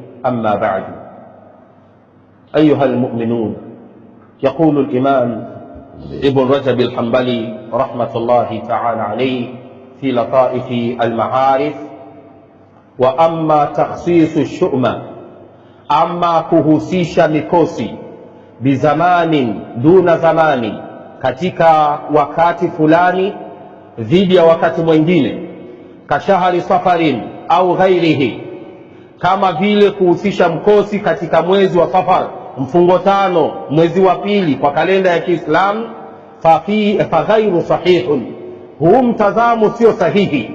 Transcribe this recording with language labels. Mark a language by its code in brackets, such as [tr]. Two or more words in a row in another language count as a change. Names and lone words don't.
[ar] أما بعد، أيها المؤمنون، يقول الإمام ابن رجب الحنبلي رحمة الله تعالى عليه في لطائف المعارف: وأما تخصيص الشؤم، أما [sw] kuhusisha mikosi [ar] بزمان دون زمان, [sw] katika wakati fulani dhidi ya wakati mwingine, [ar] كشهر صفر أو غيره, [sw] kama vile kuhusisha mkosi katika mwezi wa Safar, mfungo tano mwezi wa pili kwa kalenda ya Kiislamu, [ar] فغير صحيح, [sw] huu mtazamo sio sahihi.